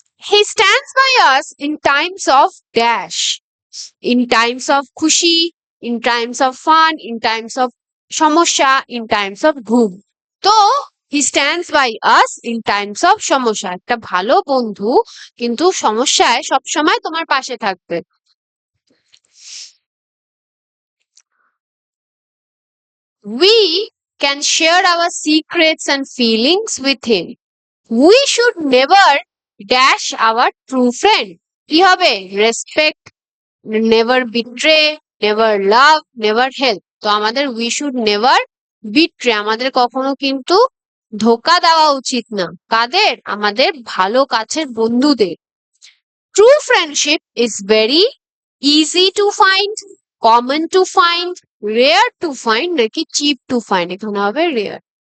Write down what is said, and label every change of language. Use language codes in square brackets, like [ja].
[en] He stands by us in times of dash, in times of [bn] খুশি, [en] in times of fun, in times of [bn] সমস্যা, [en] in times of [bn] ঘুম। তো [en] he stands by us in times of [bn] সমস্যা, একটা ভালো বন্ধু কিন্তু সমস্যায় সবসময় তোমার পাশে থাকবে। [en] We can share our secrets and feelings with him. We should never dash our true friend. [bn] কি হবে? [en] Respect, never betray, never love, never help. [bn] তো আমাদের [en] we should never betray, [bn] আমাদের কখনো কিন্তু ধোকা দেওয়া উচিত না। কাদের? আমাদের ভালো কাছের বন্ধুদের। [en] True friendship is very easy to find, common to find, rare to find নাকি cheap to find? [bn] এখানে হবে রেয়ার।